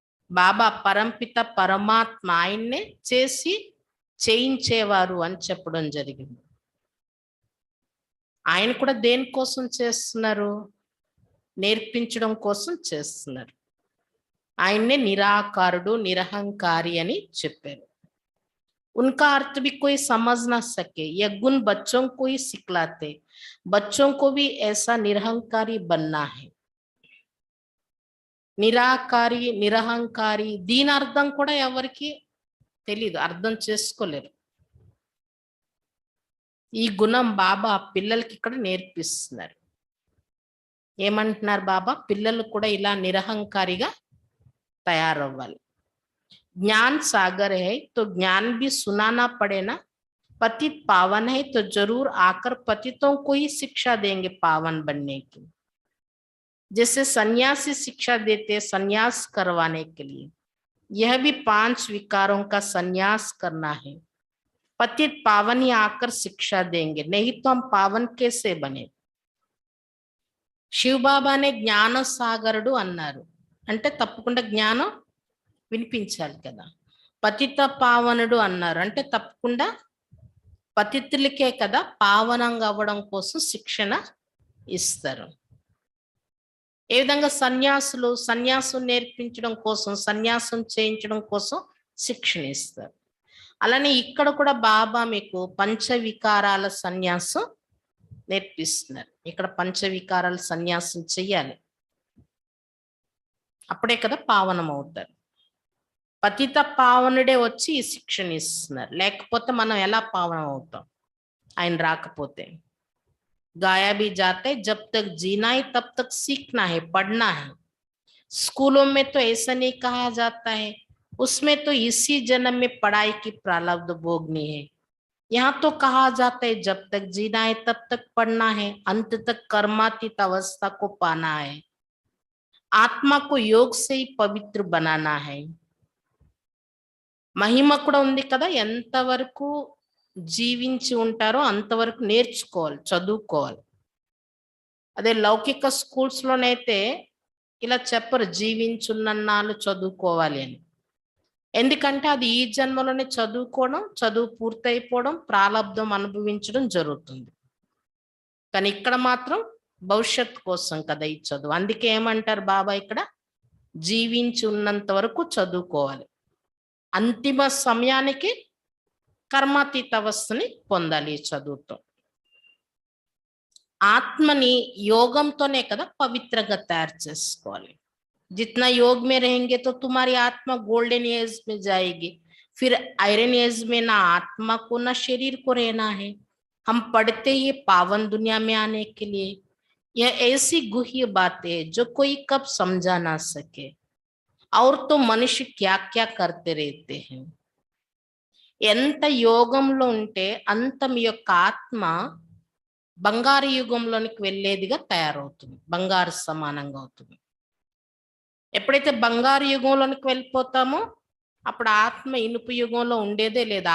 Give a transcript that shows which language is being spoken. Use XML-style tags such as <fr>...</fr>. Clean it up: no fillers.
<te>బాబా పరంపిత పరమాత్మ ఆయన్నే చేసి చేయించేవారు అని చెప్పడం జరిగింది. ఆయన కూడా దేనికోసం చేస్తున్నారు? నేర్పించడం కోసం చేస్తున్నారు. ఆయన్నే నిరాకారుడు నిరహంకారి అని చెప్పారు.</te> <hi>उनका अर्थ भी कोई समझ ना सके, यह गुण बच्चों को ही सिखलाते, बच्चों को भी ऐसा निरहंकारी बनना है.</hi> <te>నిరాకారి నిరహంకారి దీని అర్థం కూడా ఎవరికి తెలియదు, అర్థం చేసుకోలేరు. ఈ గుణం బాబా పిల్లలకి ఇక్కడ నేర్పిస్తున్నారు. ఏమంటున్నారు బాబా? పిల్లలు కూడా ఇలా నిరహంకారిగా తయారవ్వాలి.</te> <hi>ज्ञान सागर है तो ज्ञान भी सुनाना पड़े ना. पतित पावन है तो जरूर आकर पतितों को ही शिक्षा देंगे पावन बनने की. जैसे सन्यासी शिक्षा देते सन्यास करवाने के लिए, यह भी 5 विकारों का सन्यास करना है. पतित पावन ही आकर शिक्षा देंगे, नहीं तो हम पावन कैसे बने.</hi> <te>శివ బాబానే జ్ఞాన సాగరుడు అన్నారు అంటే తప్పకుండా జ్ఞానం వినిపించాలి కదా. పతిత పావనుడు అన్నారు అంటే తప్పకుండా పతితులకే కదా పావనంగా అవ్వడం కోసం శిక్షణ ఇస్తారు. ఏ విధంగా సన్యాసం నేర్పించడం కోసం, సన్యాసం చేయించడం కోసం శిక్షణ ఇస్తారు. అలానే ఇక్కడ కూడా బాబా మీకు పంచవికారాల సన్యాసం నేర్పిస్తున్నారు. ఇక్కడ పంచవికారాల సన్యాసం చెయ్యాలి, అప్పుడే కదా పావనం అవుతారు. పతిత పావనుడే వచ్చి ఈ శిక్షణ ఇస్తున్నారు, లేకపోతే మనం ఎలా పావనం అవుతాం ఆయన రాకపోతే.</te> <hi>गाया भी जाता है, जब तक जीना है तब तक सीखना है, पढ़ना है. स्कूलों में तो ऐसा नहीं कहा जाता है, उसमें तो इसी जन्म में पढ़ाई की प्रारब्ध भोगनी है. यहाँ तो कहा जाता है जब तक जीना है तब तक पढ़ना है, अंत तक कर्मातीत अवस्था को पाना है, आत्मा को योग से ही पवित्र बनाना है.</hi> <te>మహిమ కూడా ఉంది కదా, ఎంతవరకు జీవించి ఉంటారో అంతవరకు నేర్చుకోవాలి, చదువుకోవాలి. అదే లౌకిక స్కూల్స్లోనైతే ఇలా చెప్పరు జీవించున్నన్నాళ్ళు చదువుకోవాలి అని. ఎందుకంటే అది ఈ జన్మలోనే చదువుకోవడం, చదువు పూర్తయిపోవడం, ప్రారంధం అనుభవించడం జరుగుతుంది. కానీ ఇక్కడ మాత్రం భవిష్యత్ కోసం కదా ఈ చదువు. అందుకే ఏమంటారు బాబా ఇక్కడ, జీవించి ఉన్నంత వరకు చదువుకోవాలి, అంతిమ సమయానికి కర్మాతీత అవస్థని పొందాలి ఈ చదువుతో. ఆత్మని యోగంతోనే కదా పవిత్రంగా తయారు చేసుకోవాలి.</te> <hi>जितना योग में रहेंगे तो तुम्हारी आत्मा</hi> <en>golden age</en> <hi>में जाएगी, फिर</hi> <en>iron age</en> <hi>में ना आत्मा को ना शरीर को रहना है. हम पढ़ते ही पावन दुनिया में आने के लिए. यह ऐसी गुह्य बातें है जो कोई कब समझा ना सके. और तो मनुष्य क्या क्या करते रहते हैं.</hi> <te>ఎంత యోగంలో ఉంటే అంత మీ యొక్క ఆత్మ బంగారు యుగంలోనికి వెళ్ళేదిగా తయారవుతుంది, బంగారు సమానంగా అవుతుంది. ఎప్పుడైతే బంగారు యుగంలోనికి వెళ్ళిపోతామో అప్పుడు ఆత్మ ఇనుపు యుగంలో ఉండేదే లేదు.</te>